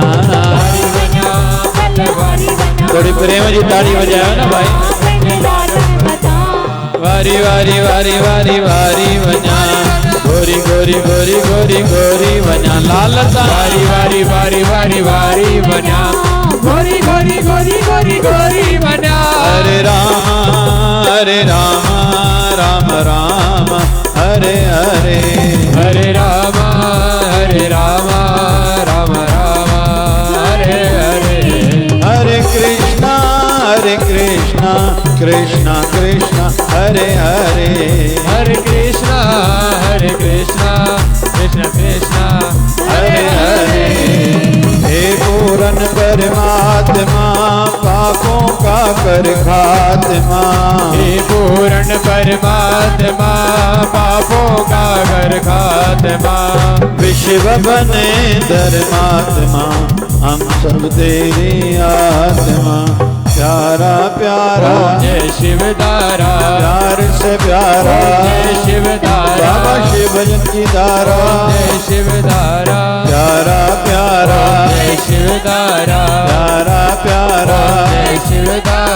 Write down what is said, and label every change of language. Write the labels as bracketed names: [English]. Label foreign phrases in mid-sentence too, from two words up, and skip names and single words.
[Sindhi] वारी वञा भले वारी वञा थोड़ी प्रेम जी ताड़ी वॼायो न भाई पंहिंजे लालण मथां वारी वारी वारी वारी वारी वञा गोरी गोरी गोरी गोरी गोरी वञा लाल वारी वारी वारी वारी वारी वञा गोरी गोरी गोरी गोरी गोरी वञा [Sanskrit] हरे राम राम राम हरे हरे हरे राम राम राम हरे हरे हरे कृष्णा कृष्णा कृष्णा हरे हरे हरे कृष्णा कृष्णा कृष्णा हरे हरे [Hindi] हे पूरन परमात्मा पापों का कर खात्मा हे पूर्ण परमात्मा पापों का कर खात्मा विश्व बने धर्मात्मा हम सब तेरी आत्मा प्यारा प्यारा जय शिवदारा प्यार से प्यारा जय शिवदारा बाबा शिव भजन की धारा जय शिवदारा प्यारा प्यारा जय शिवदारा प्यारा प्यारा जय शिवदारा